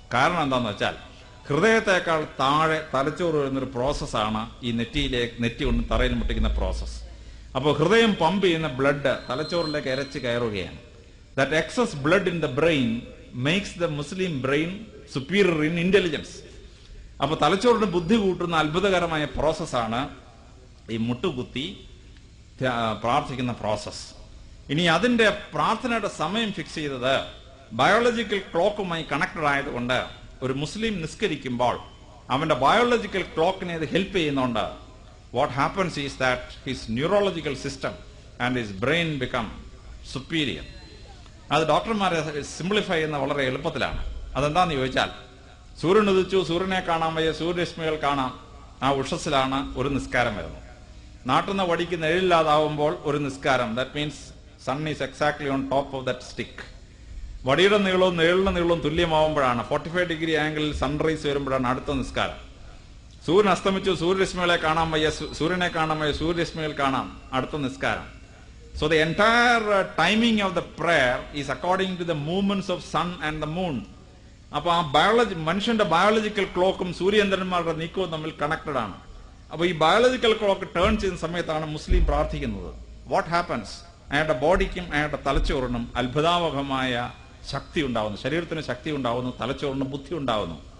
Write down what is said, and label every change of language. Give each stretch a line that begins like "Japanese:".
Malayalam: കാരണം എന്താണെന്ന് വെച്ചാൽ ഹൃദയത്തെക്കാൾ താഴെ തലച്ചോറ് വരുന്നൊരു പ്രോസസ്സാണ് ഈ നെറ്റി കൊണ്ട് തറയിൽ മുട്ടിക്കുന്ന പ്രോസസ്. അപ്പോൾ ഹൃദയം പമ്പ് ചെയ്യുന്ന ബ്ലഡ് തലച്ചോറിലേക്ക് ഇരച്ച് കയറുകയാണ്.
English: That excess blood in the brain makes the Muslim brain superior in intelligence.
Malayalam: അപ്പൊ തലച്ചോറിന് ബുദ്ധി കൂട്ടുന്ന അത്ഭുതകരമായ പ്രോസസ്സാണ് ഈ മുട്ടുകുത്തി പ്രാർത്ഥിക്കുന്ന പ്രോസസ്. ഇനി അതിന്റെ പ്രാർത്ഥനയുടെ സമയം ഫിക്സ് ചെയ്തത് ബയോളജിക്കൽ ക്ലോക്കുമായി കണക്റ്റഡ് ആയതുകൊണ്ട് ഒരു മുസ്ലിം നിസ്കരിക്കുമ്പോൾ അവന്റെ ബയോളജിക്കൽ ക്ലോക്കിനെ ഇത് ഹെൽപ്പ് ചെയ്യുന്നുണ്ട്.
English: What happens is that his neurological system and his brain become superior.
Malayalam: അത് ഡോക്ടർമാരെ സിംപ്ലിഫൈ ചെയ്യുന്ന വളരെ എളുപ്പത്തിലാണ്. അതെന്താന്ന് ചോദിച്ചാൽ, സൂര്യൻ ഉദിച്ചു, സൂര്യനെ കാണാൻ വയ്യ, സൂര്യരശ്മികൾ കാണാം, ആ ഉഷസ്സിലാണ് ഒരു നിസ്കാരം വരുന്നത്. നാട്ടുന്ന വടിക്ക് നിഴലില്ലാതാവുമ്പോൾ ഒരു നിസ്കാരം,
English: That means sun is exactly on top of that stick.
Malayalam: വടിയുടെ നീളവും നിഴലിന്റെ നീളവും തുല്യമാവുമ്പോഴാണ്, 45 ഡിഗ്രി ആംഗിളിൽ സൺറൈസ് വരുമ്പോഴാണ് അടുത്ത നിസ്കാരം. സൂര്യൻ അസ്തമിച്ചു, സൂര്യരശ്മികളെ കാണാൻ വയ്യ, സൂര്യനെ കാണാൻ വയ്യ, സൂര്യരശ്മികൾ കാണാം, അടുത്ത നിസ്കാരം.
English: So the entire timing of the prayer is according to the movements of sun and the moon.
Malayalam: അപ്പൊ ആ മനുഷ്യന്റെ ബയോളജിക്കൽ ക്ലോക്കും സൂര്യചന്ദ്രന്മാരുടെ നീക്കവും തമ്മിൽ കണക്റ്റഡ് ആണ്. അപ്പൊ ഈ ബയോളജിക്കൽ ക്ലോക്ക് ടേൺ ചെയ്യുന്ന സമയത്താണ് മുസ്ലിം പ്രാർത്ഥിക്കുന്നത്.
English: What happens?
Malayalam: അയാളുടെ ബോഡിക്കും അയാളുടെ തലച്ചോറിനും അത്ഭുതാവഹമായ ശക്തി ഉണ്ടാവുന്നു, ശരീരത്തിന് ശക്തി ഉണ്ടാവുന്നു, തലച്ചോറിന് ബുദ്ധി ഉണ്ടാവുന്നു.